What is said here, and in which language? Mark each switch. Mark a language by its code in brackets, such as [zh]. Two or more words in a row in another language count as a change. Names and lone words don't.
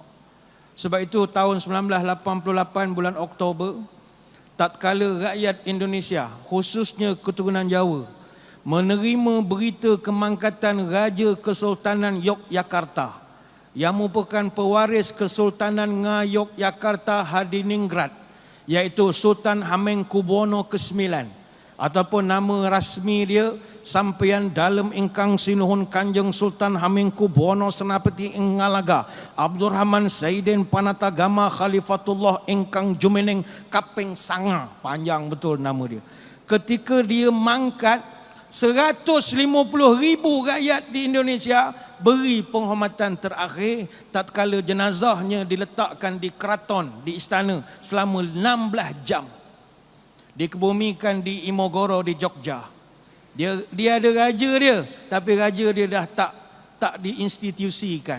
[ms] Sebab itu tahun 1988 bulan Oktober, tatkala rakyat Indonesia, khususnya keturunan Jawa, menerima berita kemangkatan Raja Kesultanan Yogyakarta yang merupakan pewaris Kesultanan Ngayogyakarta Hadiningrat, iaitu Sultan Hamengkubuwono ke-9, ataupun nama rasmi dia Sampeyan Dalem Ingkang Sinuhun Kanjeng Sultan Hamengkubuwono Senapati Ngalaga Abdurrahman Saidin Panatagama Khalifatullah Ingkang Jumeneng Kaping Sanga, panjang betul nama dia. Ketika dia mangkat, 150,000 rakyat di Indonesia beri penghormatan terakhir tatkala jenazahnya diletakkan di keraton, di istana selama 16 jam. Dikebumikan di Imogoro di Jogja. Dia ada raja dia, tapi raja dia dah tak diinstitusikan.